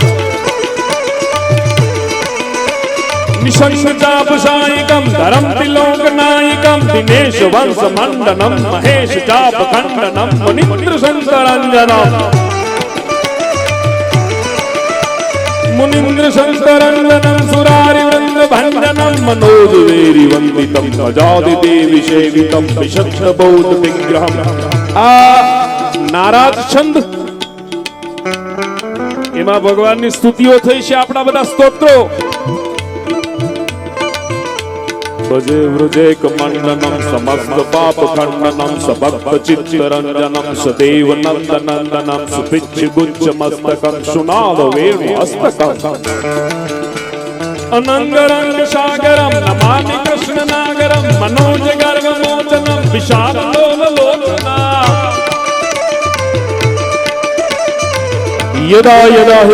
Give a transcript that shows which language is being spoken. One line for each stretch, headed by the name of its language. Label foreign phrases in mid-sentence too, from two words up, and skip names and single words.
Sanskrit: निशंगचापशायिकं धरं तिलोकनायिकं दिनेश वंश मंडनं महेश चाप खंडनं मुनीन्द्र संतरंजनं मुनीन्द्र संतरंजनं सुरारि वृंद भंजनं मनोज वेरी वंदितं अजादि देवी सेवितं विशक्ष बौद्ध विग्रहं
Gujarati: આ નારાજ છંદ એમા ભગવાનની સ્તુતિઓ થઈ છે આપણા બધા સ્તોત્રો
Sanskrit: भजे वृजेक मंडनम समस्त पाप खंडनम सभक्त चित्तरंजनम सदैव नंदनंदनम सुपिच्छ गुच्छ मस्तकम सुनाद वेणु हस्तकम अनंग रंग सागरम नमामि कृष्ण नागरम मनोज गर्भ मोचनम विशाल लोल लोचना यदा यदा हि